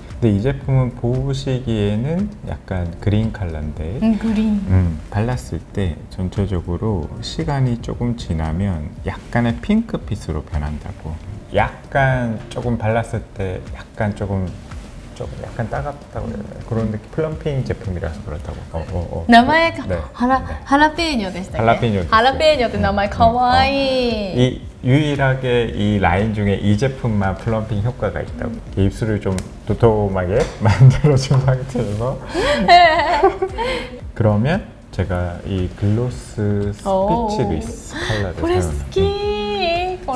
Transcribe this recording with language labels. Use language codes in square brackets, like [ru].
[ko] 근데 이 제품은 보시기에는 약간 그린 컬러인데 발랐을 때 전체적으로 시간이 조금 지나면 약간의 핑크빛으로 변한다고. 약간 조금 발랐을 때 약간 약간 따갑다고 해야 되나? 그런 느낌. 플럼핑 제품이라서 그렇다고. [ja] 名前がハラペーニョでしたっけ？ハラペーニョって名前かわいい。 [ko] 유일하게 이 라인 중에 이 제품만 플럼핑 효과가 있다고. 입술을 좀 도톰하게 만들어준 상태에서 그러면 제가 이 글로스 스피치리스 컬러를 사용해요.